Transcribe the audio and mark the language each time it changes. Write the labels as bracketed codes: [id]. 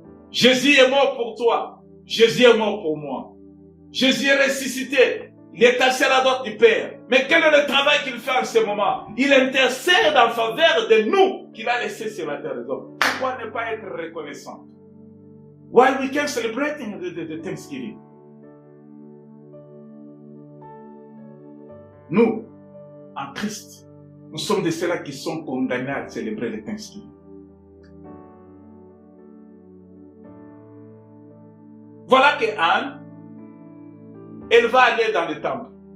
[fr] Jésus est mort pour toi, Jésus est mort pour moi. Jésus est ressuscité, il est assis à la droite du Père. Mais quel est le travail qu'il fait en ce moment? Il intercède en faveur de nous qu'il a laissé sur la terre des hommes. Pourquoi ne pas être reconnaissant? [en] Why we can celebrate the Thanksgiving? [fr] Nous, en Christ, nous sommes de ceux-là qui sont condamnés à célébrer le Thanksgiving. Voilà que Anne, elle va aller dans le temple.